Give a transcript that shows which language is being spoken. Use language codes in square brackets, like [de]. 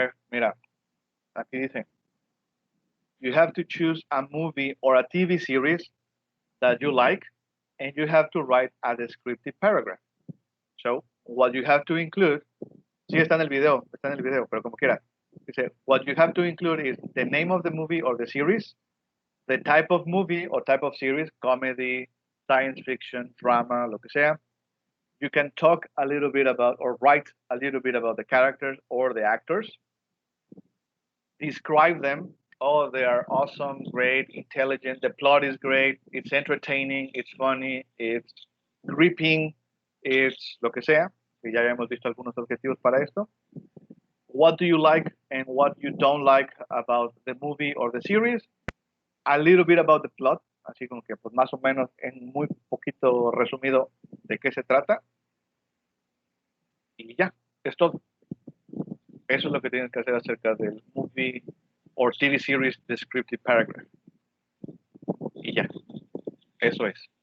[es] Mira, aquí dice, [en] you have to choose a movie or a TV series that you like, and you have to write a descriptive paragraph. So, what you have to include, [es] sí está en el video, pero como quiera. Dice, [en] what you have to include is the name of the movie or the series, the type of movie or type of series, comedy, science fiction, drama, [es] lo que sea. [en] You can talk a little bit about or write a little bit about the characters or the actors. Describe them. Oh, they are awesome, great, intelligent. The plot is great. It's entertaining. It's funny. It's gripping. It's [es] lo que sea. Que ya hemos visto algunos objetivos para esto. [en] What do you like and what you don't like about the movie or the series? A little bit about the plot. [es] Así como que, pues más o menos, en muy poquito resumido, de qué se trata. Y ya, es todo. Eso es lo que tienen que hacer acerca del [en] movie or TV series descriptive paragraph. [es] Y ya, eso es.